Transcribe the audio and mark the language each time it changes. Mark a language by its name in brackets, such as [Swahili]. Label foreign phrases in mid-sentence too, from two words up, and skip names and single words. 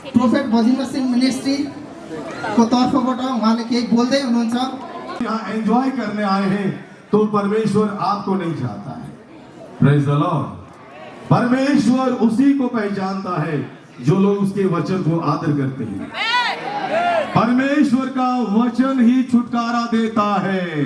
[Nepali] प्रोफेट भजिन्द्र सिंह मिनिस्ट्री को तर्फबाट उहाँले केही बोल्दै हुनुहुन्छ। [Hindi] यहाँ एंजॉय करने आए हैं तो परमेश्वर आपको नहीं चाहता है। [English] Praise the Lord. [Hindi] परमेश्वर उसी को पहचानता है जो लोग उसके वचन को आदर करते हैं। परमेश्वर का वचन ही छुटकारा देता है।